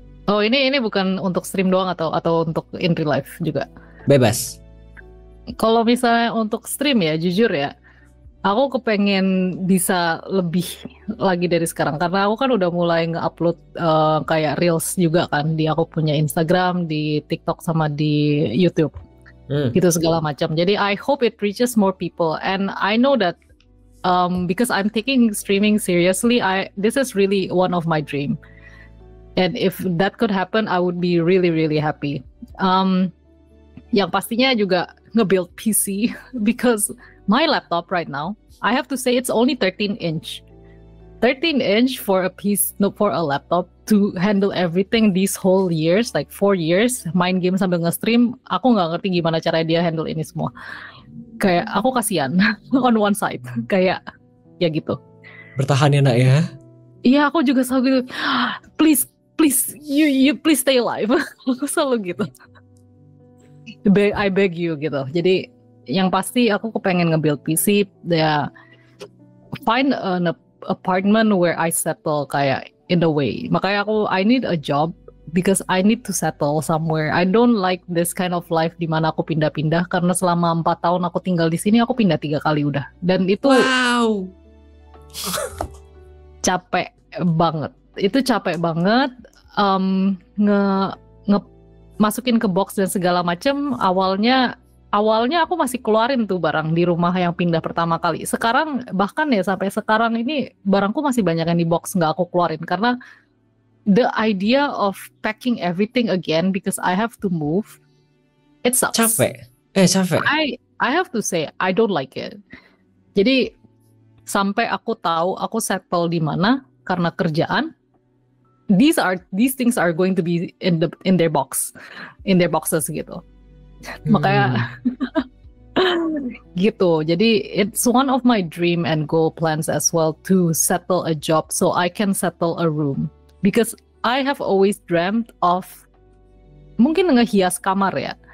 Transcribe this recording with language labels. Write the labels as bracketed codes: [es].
[id] Oh ini bukan untuk stream doang atau untuk in real life juga? Bebas. Kalau misalnya untuk stream ya, jujur ya, aku kepengen bisa lebih lagi dari sekarang. Karena aku kan udah mulai nge-upload kayak reels juga kan. Aku punya Instagram, di TikTok sama di YouTube. Gitu segala macam. [en] Jadi I hope it reaches more people, and I know that because I'm taking streaming seriously, this is really one of my dream, and if that could happen, I would be really really happy. [id] Yang pastinya juga nge-build [en] PC because my laptop right now, I have to say it's only 13 inch for a piece, no, for a laptop to handle everything these whole years, like 4 years, [id] main game sambil nge-stream. Aku nggak ngerti gimana cara dia handle ini semua. Kayak aku kasihan [en] on one side, [id] kayak ya gitu. Bertahan ya nak ya. Iya aku juga selalu gitu. [en] Please you please stay alive. [id] Aku selalu gitu. [en] I beg you [id] gitu. Jadi yang pasti aku kepengen nge-build PC, ya [en] find an apartment where I settle kayak in a way. Makanya I need a job because I need to settle somewhere. I don't like this kind of life [id] di mana aku pindah-pindah, karena selama 4 tahun aku tinggal di sini aku pindah 3 kali udah. Dan itu capek banget. itu capek banget. Nge masukin ke box dan segala macem. Awalnya aku masih keluarin tuh barang di rumah yang pindah pertama kali. Sekarang bahkan ya sampai sekarang ini barangku masih banyak yang di box nggak aku keluarin karena [en] the idea of packing everything again because I have to move, it sucks. [id] Capek. [en] I have to say I don't like it. [id] Jadi sampai aku tahu aku settle di mana karena kerjaan. [en] These things are going to be in their boxes gitu. [id] Makanya gitu. Jadi [en] it's one of my dream and goal plans as well to settle a job so I can settle a room because I have always dreamt of [id] mungkin ngehias kamar ya.